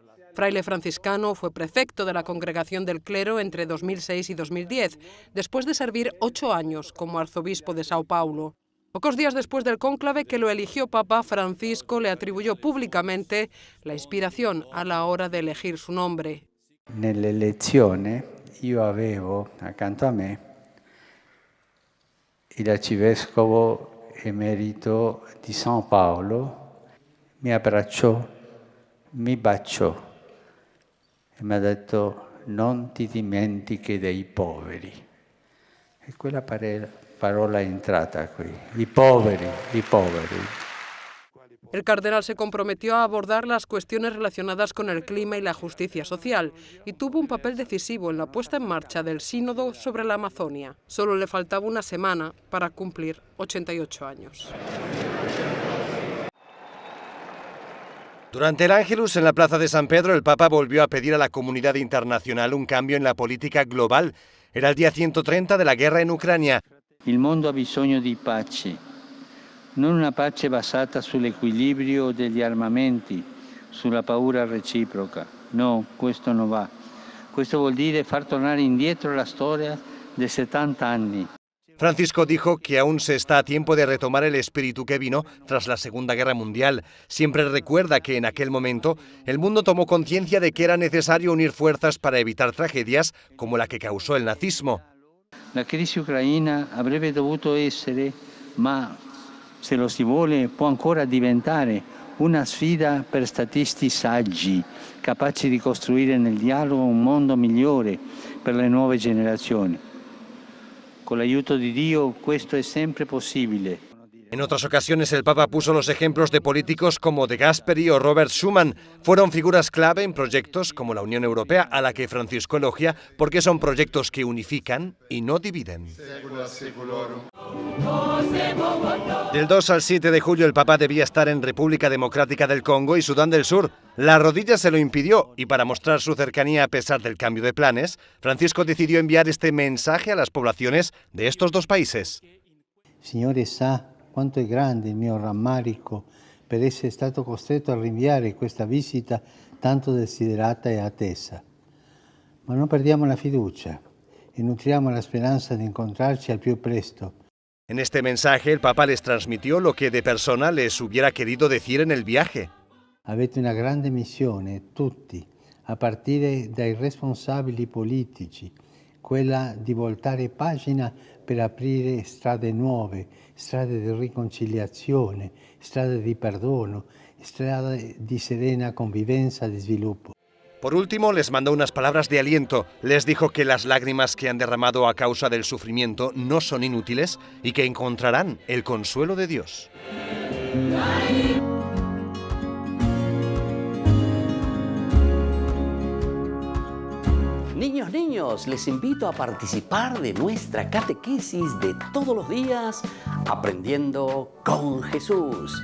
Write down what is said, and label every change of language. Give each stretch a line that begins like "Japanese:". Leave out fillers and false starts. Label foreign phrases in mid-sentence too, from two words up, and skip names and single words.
Spanish: Fraile franciscano, fue prefecto de la Congregación del Clero entre 2006 y 2010, después de servir 8 años como arzobispo de Sao Paulo. Pocos días después del cónclave que lo eligió Papa, Francisco le atribuyó públicamente la inspiración a la hora de elegir su nombre.
Italian: Nell'elezione io avevo accanto a me il arcivescovo emerito di São Paulo, mi abbracciò, mi baciò e mi ha detto: non ti dimentichi dei poveri. E quella parola è entrata qui, i poveri, i poveri.
Spanish: El cardenal se comprometió a abordar las cuestiones relacionadas con el clima y la justicia social y tuvo un papel decisivo en la puesta en marcha del sínodo sobre la Amazonia. Solo le faltaba una semana para cumplir 88 años. Durante el Ángelus en la Plaza de San Pedro, el Papa volvió a pedir a la comunidad internacional un cambio en la política global. Era el día 130 de la guerra en Ucrania.
Italian: Il mondo ha bisogno di pace, non una pace basata sull'equilibrio degli armamenti, sulla paura reciproca. No, questo non va. Questo vuol dire far tornare indietro la storia de 70 anni.
Spanish: Francisco dijo que aún se está a tiempo de retomar el espíritu que vino tras la Segunda Guerra Mundial. Siempre recuerda que en aquel momento el mundo tomó conciencia de que era necesario unir fuerzas para evitar tragedias como la que causó el nazismo.
Italian: La crisi ucraina avrebbe dovuto essere, ma se lo si vuole può ancora diventare, una sfida per statisti saggi, capaci di costruire nel dialogo un mondo migliore per le nuove generazioni. Con l'aiuto di Dio questo è sempre possibile.
Spanish: En otras ocasiones el Papa puso los ejemplos de políticos como De Gasperi o Robert Schuman. Fueron figuras clave en proyectos como la Unión Europea, a la que Francisco elogia porque son proyectos que unifican y no dividen. Del 2 al 7 de julio el Papa debía estar en República Democrática del Congo y Sudán del Sur. La rodilla se lo impidió y para mostrar su cercanía a pesar del cambio de planes, Francisco decidió enviar este mensaje a las poblaciones de estos dos países.
Italian: Signore sa quanto è grande il mio rammarico per essere stato costretto a rinviare questa visita tanto desiderata e attesa. Ma non perdiamo la fiducia e nutriamo la speranza di incontrarci al più presto.
Spanish: En este mensaje el Papa les transmitió lo que de persona les hubiera querido decir en el viaje.
Italian: Avete una grande missione, tutti, a partire dai responsabili politici, quella di voltare pagina per aprire strade nuove, strade di riconciliazione, strade di perdono, strade di serena convivenza e di sviluppo.
Spanish: Por último, les mandó unas palabras de aliento. Les dijo que las lágrimas que han derramado a causa del sufrimiento no son inútiles y que encontrarán el consuelo de Dios. Niños, les invito a participar de nuestra catequesis de todos los días, Aprendiendo con Jesús.